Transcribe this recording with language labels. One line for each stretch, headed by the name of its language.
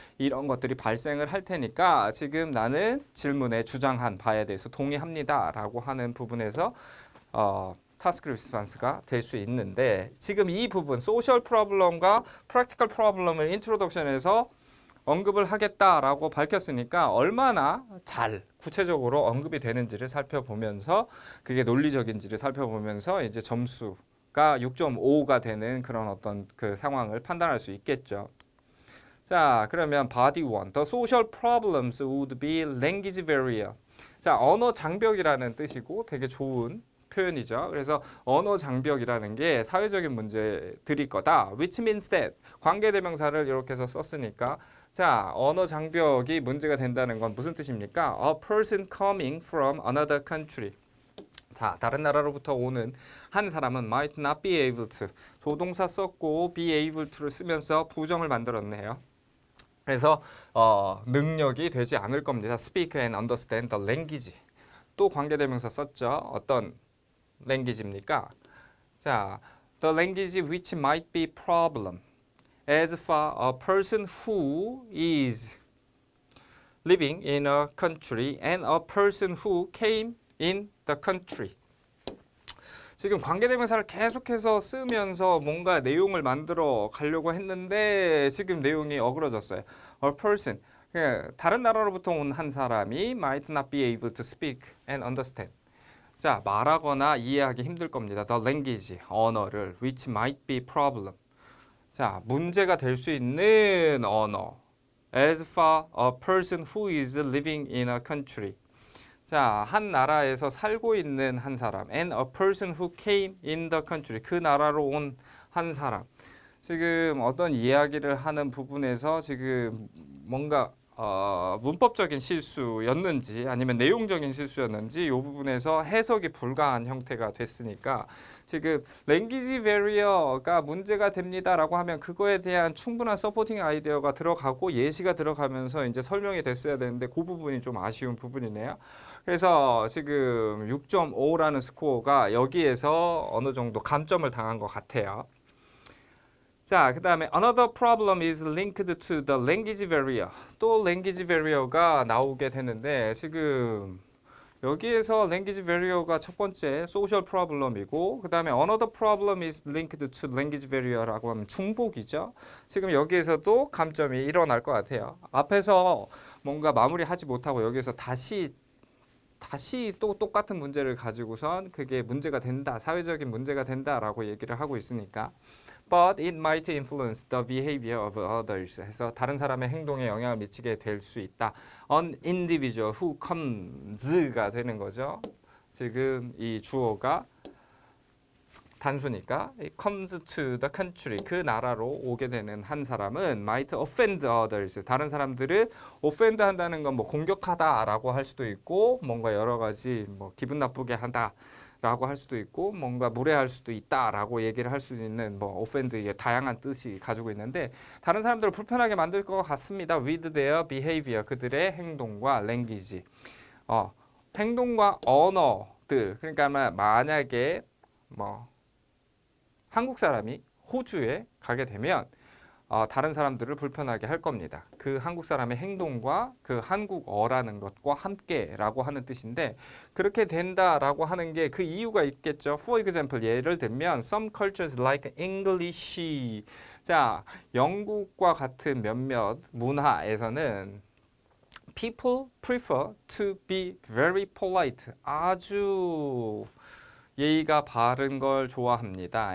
Korean: 이런 것들이 발생을 할 테니까 지금 나는 질문에 주장한 바에 대해서 동의합니다 라고 하는 부분에서 타스크 리스폰스가 될 수 있는데 지금 이 부분 소셜 프로블럼과 프랙티컬 프로블럼을 인트로덕션에서 언급을 하겠다라고 밝혔으니까 얼마나 잘 구체적으로 언급이 되는지를 살펴보면서 그게 논리적인지를 살펴보면서 이제 점수가 6.5가 되는 그런 어떤 그 상황을 판단할 수 있겠죠. 자, 그러면 body 1.
English: The social problems would be language barrier.
Korean: 자, 언어 장벽이라는 뜻이고 되게 좋은 표현이죠. 그래서 언어 장벽이라는 게 사회적인 문제들일 거다. Which means that 관계대명사를 이렇게 해서 썼으니까 자, 언어 장벽이 문제가 된다는 건 무슨 뜻입니까?
English: A person coming from another country.
Korean: 자, 다른 나라로부터 오는 한 사람은 might not be able to. 조동사 썼고 be able to를 쓰면서 부정을 만들었네요. 그래서 능력이 되지 않을 겁니다.
English: Speak and understand the language.
Korean: 또 관계대명사 썼죠. 어떤 language입니까?
English: 자, the language which might be problem. As for a person who is living in a country and a person who came in the country.
Korean: 지금 관계대명사를 계속해서 쓰면서 뭔가 내용을 만들어 가려고 했는데 지금 내용이 어그러졌어요.
English: A person, 다른 나라로부터 온 한 사람이 might not be able to speak and understand.
Korean: 자, 말하거나 이해하기 힘들 겁니다.
English: The language, 언어를 which might be problem.
Korean: 자, 문제가 될 수 있는 언어.
English: As for a person who is living in a country.
Korean: 자, 한 나라에서 살고 있는 한 사람.
English: And a person who came in the country.
Korean: 그 나라로 온 한 사람. 지금 어떤 이야기를 하는 부분에서 지금 뭔가 문법적인 실수였는지 아니면 내용적인 실수였는지 이 부분에서 해석이 불가한 형태가 됐으니까 지금 랭귀지 베리어가 문제가 됩니다라고 하면 그거에 대한 충분한 서포팅 아이디어가 들어가고 예시가 들어가면서 이제 설명이 됐어야 되는데 그 부분이 좀 아쉬운 부분이네요. 그래서 지금 6.5라는 스코어가 여기에서 어느 정도 감점을 당한 것 같아요.
English: 자, 그 다음에 another problem is linked to the language barrier. 또 language barrier가 나오게 되는데 지금 여기에서 language barrier가 첫 번째 social problem이고 그 다음에 another problem is linked to language barrier라고 하면 중복이죠.
Korean: 지금 여기에서도 감점이 일어날 것 같아요. 앞에서 뭔가 마무리하지 못하고 여기에서 다시 다시 또 똑같은 문제를 가지고선 그게 문제가 된다, 사회적인 문제가 된다라고 얘기를 하고 있으니까.
English: But it might influence the behavior of others.
Korean: 해서 다른 사람의 행동에 영향을 미치게 될 수 있다.
English: An individual who comes가 되는 거죠.
Korean: 지금 이 주어가 단수니까 comes to the country, 그 나라로 오게 되는 한 사람은 might offend others, 다른 사람들을 offend 한다는 건 뭐 공격하다라고 할 수도 있고 뭔가 여러 가지 뭐 기분 나쁘게 한다라고 할 수도 있고 뭔가 무례할 수도 있다라고 얘기를 할 수 있는 뭐 offend, 이게 다양한 뜻이 가지고 있는데 다른 사람들을 불편하게 만들 것 같습니다.
English: with their behavior, 그들의 행동과 language, 행동과 언어들.
Korean: 그러니까 만약에 뭐 한국 사람이 호주에 가게 되면 다른 사람들을 불편하게 할 겁니다. 그 한국 사람의 행동과 그 한국어라는 것과 함께라고 하는 뜻인데 그렇게 된다라고 하는 게 그 이유가 있겠죠.
English: For example, 예를 들면 some cultures like English.
Korean: 자, 영국과 같은 몇몇 문화에서는 people prefer to be very polite. 아주 예의가 바른 걸 좋아합니다.